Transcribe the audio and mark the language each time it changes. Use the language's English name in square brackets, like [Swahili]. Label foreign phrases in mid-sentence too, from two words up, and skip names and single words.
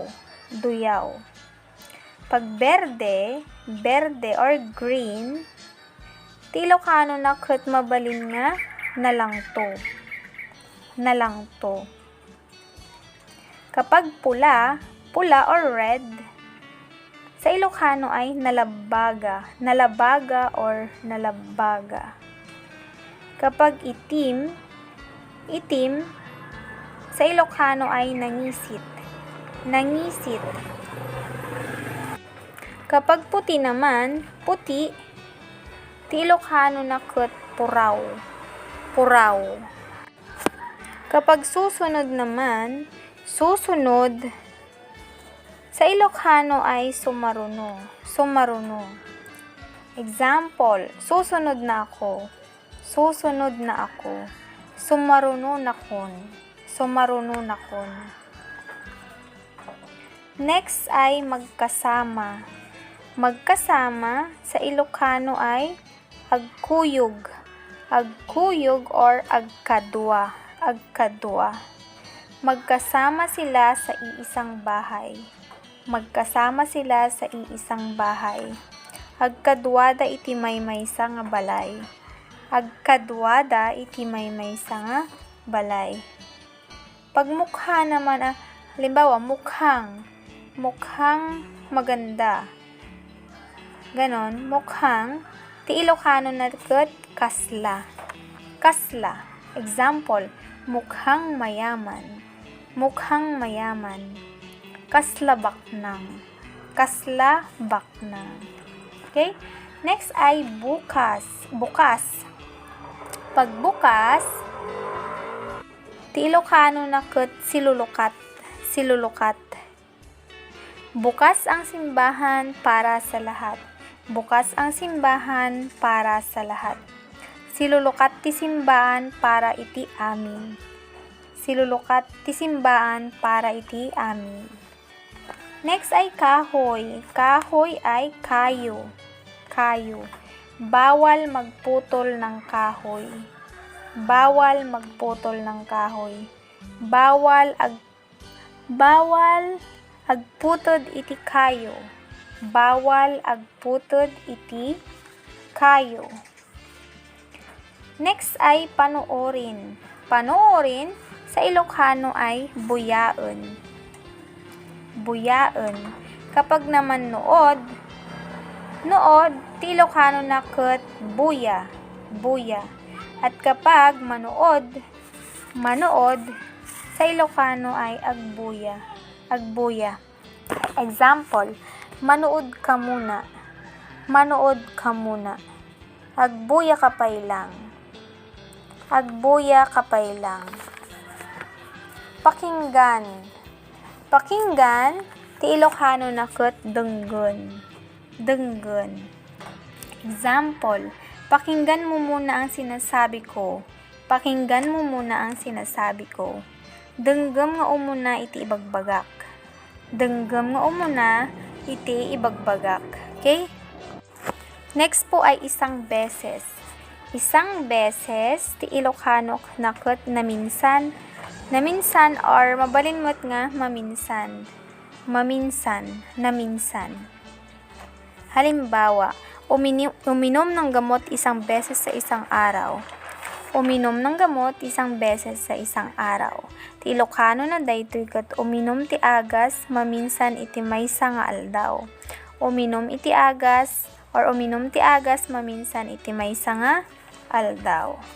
[Filipino] Duyaw. Pag berde, berde or green, [Iloko] ti Ilocano na ket mabalin nga nalangto. Nalangto. [Filipino] Kapag pula, pula or red, sa Ilocano ay nalabaga. Nalabaga or nalabaga. Kapag itim, itim, sa Ilocano ay nangisit. [Iloko] Nangisit. [Filipino] Kapag puti naman, puti, [Iloko] ti Ilocano na ket puraw. puraw. [Filipino] Kapag susunod naman, susunod, sa Ilocano ay sumaruno. [Iloko] Sumaruno. [Filipino] Example, susunod na ako. Susunod na ako. [Iloko] Sumaruno na kon. Sumaruno na kon. [Filipino] Next ay magkasama. Magkasama sa Ilocano ay agkuyog. [Iloko] Agkuyog or agkadwa. Agkadwa. [Filipino] Magkasama sila sa iisang bahay. Magkasama sila sa iisang bahay. [Iloko] Agkadwada iti maymaysa nga balay. Agkadwada iti maymaysa nga balay. [Filipino] Pagmukha naman, halimbawa, mukhang maganda. Ganon, mukhang, [Iloko] ti Ilocano na ket kasla. Kasla. [Filipino] Example, mukhang mayaman. Mukhang mayaman. [Iloko] Kasla baknang. Kasla baknang. Okay? [Filipino] Next ay bukas. Bukas. Pag bukas, [Iloko] ti Ilocano na ket silulukat. Silulukat. [Filipino] Bukas ang simbahan para sa lahat. Bukas ang simbahan para sa lahat. [Iloko] Silulukat ti simbahan para iti amin. Silulukat ti simbahan para iti amin. [Filipino] Next ay kahoy. Kahoy ay kayo. [Iloko] Kayo. [Filipino] Bawal magputol ng kahoy. Bawal magputol ng kahoy. [Iloko] Bawal agputod iti kayo. Bawal agputod iti kayo. [Filipino] Next ay panoorin. Panoorin sa Ilocano ay buyaon. Buyaon. Kapag naman nood, [Iloko] ti Ilocano na ket buya. Buya. [Filipino] At kapag manood, sa Ilocano ay agbuya. [Iloko] Agbuya. [Filipino] Example, manood ka muna. Manood ka muna. [Iloko] Agbuya ka pay lang. Agbuya ka pay lang. Pakinggan. [Filipino] Pakinggan, [Iloko] ti Ilocano na ket denggen. Denggen. [Filipino] Example, pakinggan mo muna ang sinasabi ko. Pakinggan mo muna ang sinasabi ko. [Iloko] Denggem nga umuna iti ibagbagak. Denggem nga umuna iti ibagbagak. [Filipino] Okay? Next po ay isang beses. Isang beses, [Iloko] ti Ilocano na ket naminsan. Naminsan or mabalin mo't nga maminsan. Maminsan, naminsan. [Filipino] Halimbawa, uminom ng gamot isang beses sa isang araw. Uminom ng gamot isang beses sa isang araw. [Iloko] Ti Ilocano na daytoy ket uminom ti agas maminsan iti maysa nga aldaw. Uminom iti agas or uminom ti agas maminsan iti maysa nga aldaw.